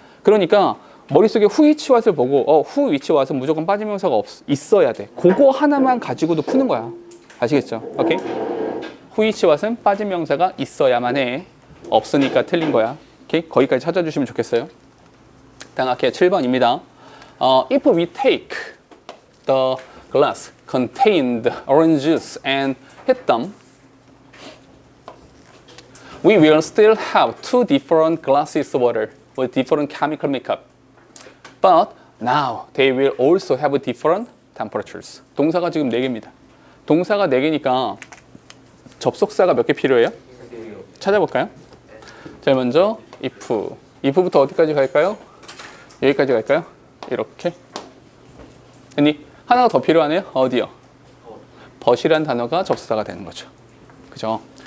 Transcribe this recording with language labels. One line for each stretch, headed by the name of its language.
Korean: 그러니까 머릿속에 후위치왓을 보고 후위치왓은 무조건 빠진 명사가 있어야 돼. 그거 하나만 가지고도 푸는 거야. 아시겠죠? 오케이? 후위치왓은 빠진 명사가 있어야만 해. 없으니까 틀린 거야. 오케이? 거기까지 찾아주시면 좋겠어요. 다음 할게요. 7번입니다.
English: If we take the glass contained orange juice and hit them, we will still have two different glasses of water with different chemical makeup. But now they will also have different temperatures.
Korean: 동사가 지금 4개입니다. 동사가 4개니까 접속사가 몇 개 필요해요? 찾아볼까요? 제일 먼저 if부터 어디까지 갈까요? 여기까지 갈까요? 이렇게. 아니 하나가 더 필요하네요. 어디요? but이란 단어가 접속사가 되는 거죠. 그죠?